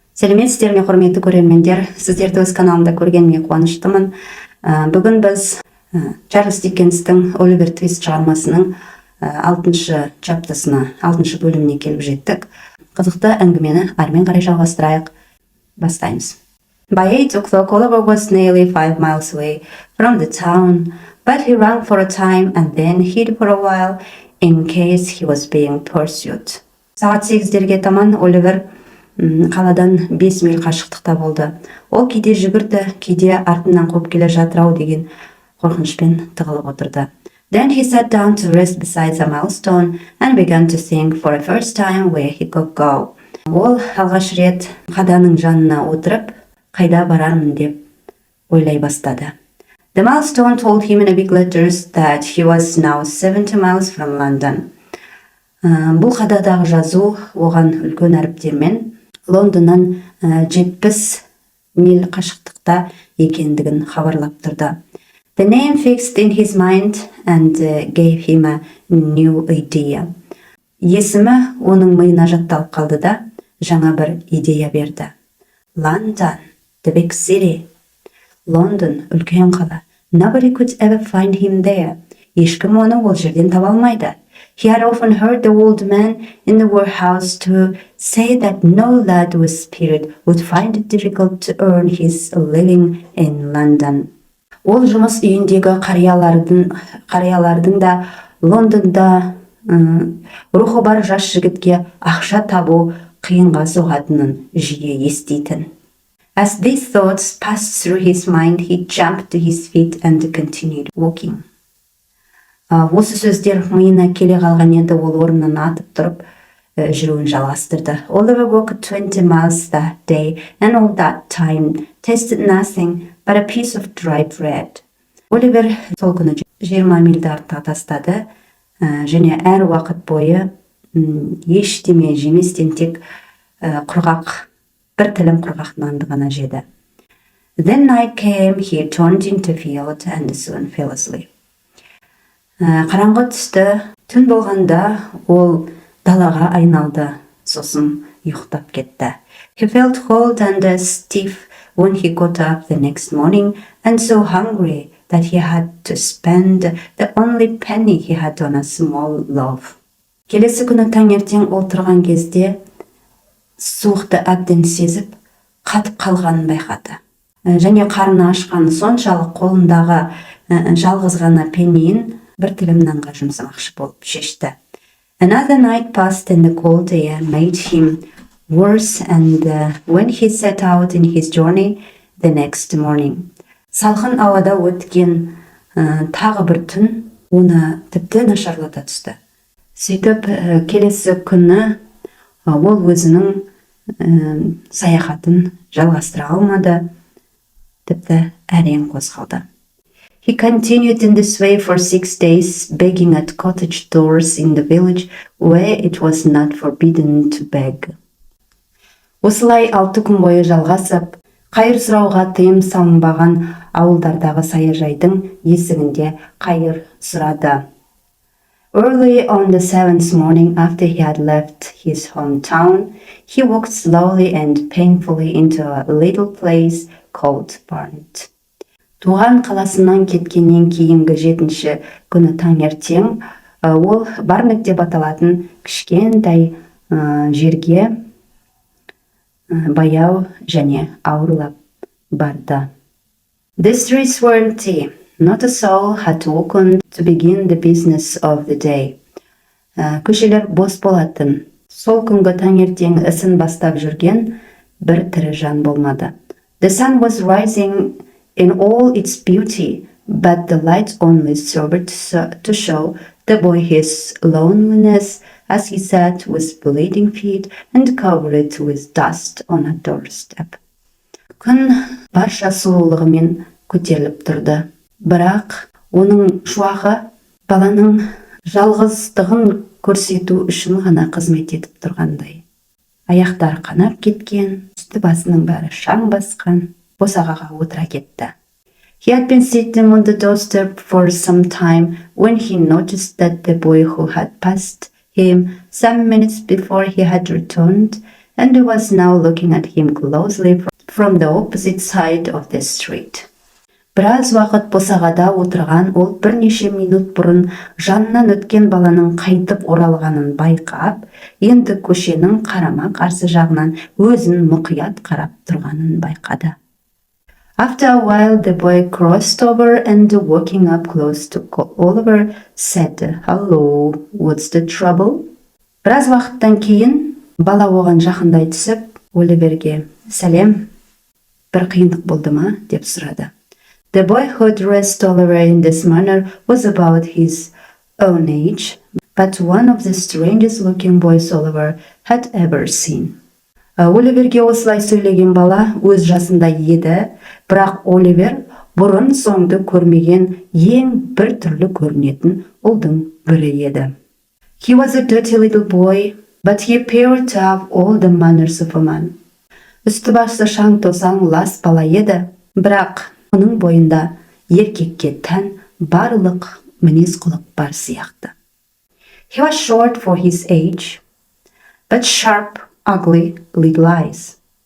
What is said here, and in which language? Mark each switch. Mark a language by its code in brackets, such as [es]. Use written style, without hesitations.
[kk] Салеметсізбе, құрметті көрермендер, сіздерді өз каналымда көргеніме қуаныштымын. Бүгін біз Чарльс Диккенстің ОЛИВЕР ТВИСТ шығармасының 6-шы чаптасына, 6-шы бөліміне келіп жеттік. Қызықты әңгімені әрмен қарай жалғастырайық. Бастаймыз. [en] By 8 o'clock, Oliver was nearly 5 miles away from the town, but he ran for a time and then hid for a while in case he was being pursued. [kk] Сағат 8-дерге таман Оливер қаладан 5 миль қашықтықта болды. Ол кейде жүгірді, кейде артынан қуып келе жатыр-ау деген қорқынышпен тығылып отырды. [en] Then he sat down to rest beside a milestone and began to think for the first time where he could go. [kk] Ол алғаш рет қаданың жанына отырып, қайда барармын деп ойлай бастады. [en] The milestone told him in big letters that he was now 70 miles from London. [kk] Бұл қададағы жазу оған үлкен әріптермен Лондоннан 70 миль қашықтықта екендігін хабарлап тұрды. [en] The name fixed in his mind and gave him a new idea. [kk] Есімі оның миына жатталып қалды да, жаңа бір идея берді. [en] London, the big city. [kk] Лондон, үлкен қала. [en] Nobody could ever find him there. [kk] Ешкім оны ол жерден таба алмайды. [en] He had often heard the old man in the warehouse to say that no lad with spirit would find it difficult to earn his living in London. [kk] Ол жұмыс үйіндегі қариялардың да Лондонда рухы бар жас жігітке ақша табу қиынға соғатынын жиі еститін. [en] As these thoughts passed through his mind, he jumped to his feet and continued walking. [kk] Осы сөздер миына келе қалған еді, ол орнынан атып тұрып, жүруін жалғастырды. [en] Oliver walked 20 miles that day, and all that time tasted nothing but a piece of dry bread. [kk] Оливер сол күні 20 мильді артқа тастады, және әр уақыт бойы ештеме жеместен тек бір тілім құрғақ нанды ғана жеді. [en] Then night came, he turned into a field and soon fell asleep. [kk] Қараңғы түсті, түн болғанда ол далаға айналды, сосын ұйықтап кетті. [en] He felt cold and stiff when he got up the next morning and so hungry that he had to spend the only penny he had on a small loaf. [kk] Келесі күні таңертең отырған кезде суықты әбден сезіп, қатып қалғанын байқады. Және қарны ашқан соншалық қолындағы жалғыз ғана пенниін бір тілім нанға жұмсамақшы болып шешті. [en] Another night passed and the cold air made him worse and when he set out in his journey the next morning. [kk] Салқын ауада өткен тағы бір түн оны тіпті нашарлата түсті. Сөйтіп келесі күні ол өзінің саяхатын жалғастыра алмады, тіпті әрең қозғалды. [en] He continued in this way for 6 days, begging at cottage doors in the village where it was not forbidden to beg. [kk] Осылай 6 күн бойы жалғасып, қайыр сұрауға тыйым салынбаған ауылдардағы саяжайдың есігінде қайыр сұрады. [en] Early on the 7th morning after he had left his hometown, he walked slowly and painfully into a little place called Barnet. [kk] Туған қаласынан кеткеннен кейінгі 7-ші күні таңертең ол Барнет деп аталатын кішкентай жерге баяу және ауырлап барды. [en] The streets were empty. Not a soul had woken to begin the business of the day. [kk] Көшелер бос болатын. Сол күнгі таңертең ісін бастап жүрген бір тірі жан болмады. [en] The sun was rising in all its beauty, but the light only served to show the boy his loneliness as he sat with bleeding feet and covered with dust on a doorstep. [kk] Күн барша сұлулығымен көтеріліп тұрды. Бірақ оның шуағы баланың жалғыздығын көрсету үшін ғана қызмет етіп тұрғандай. Аяқтары қанап кеткен, үсті басының бәрі шаң басқан, босағаға отыра кетті. [en] He had been sitting on the doorstep for some time when he noticed that the boy who had passed him some minutes before he had returned and was now looking at him closely from the opposite side of the street. [kk] Біраз уақыт босағада отырған ол бірнеше минут бұрын жанынан өткен баланың қайтып оралғанын байқап, енді көшенің қарама-қарсы жағынан өзін мұқият қарап тұрғанын байқады. [en] After a while, the boy crossed over and walking up close to Oliver said, "Hello, what's the trouble?" [kk] Біраз уақыттан кейін бала оған жақындай түсіп, Оливерге, "Сәлем, бір қиындық болды ма?" деп сұрады. [en] The boy who addressed Oliver in this manner was about his own age, but one of the strangest looking boys Oliver had ever seen. [kk] Оливерге осылай сөйлеген бала өз жасында еді, бірақ Оливер бұрын соңды көрмеген ең бір түрлі көрінетін ұлдың бірі еді. [en] He was a dirty little boy, but he appeared to have all the manners of a man. [kk] Үсті басы шаң тозаң лас бала еді, бірақ оның бойында еркекке тән барлық мінез-құлық бар сияқты. [en] He was short for his age, but sharp, ugly little eyes.